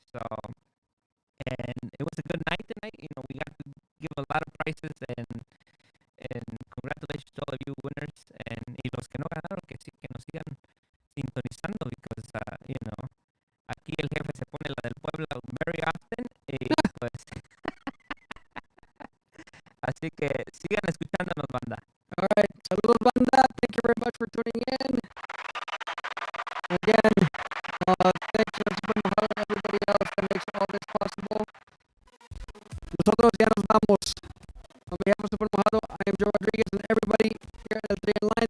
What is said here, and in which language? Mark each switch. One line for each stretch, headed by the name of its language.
English: So, and it was a good night tonight. We got to give a lot of prizes and congratulations to all of you winners.
Spanish: Y los que no ganaron, que sí, que nos sigan sintonizando
English: because,
Spanish: aquí el jefe se pone la del pueblo
English: very often
Spanish: y pues así que sigan escuchándonos, banda.
English: All right,
Spanish: saludos, banda.
English: Thank you very much for tuning in. Again, thanks to Super Mojado and everybody else that makes all this possible.
Spanish: Nosotros ya nos vamos.
English: On behalf of Super Mojado, I am Joe Rodriguez and everybody here at El Tri Online.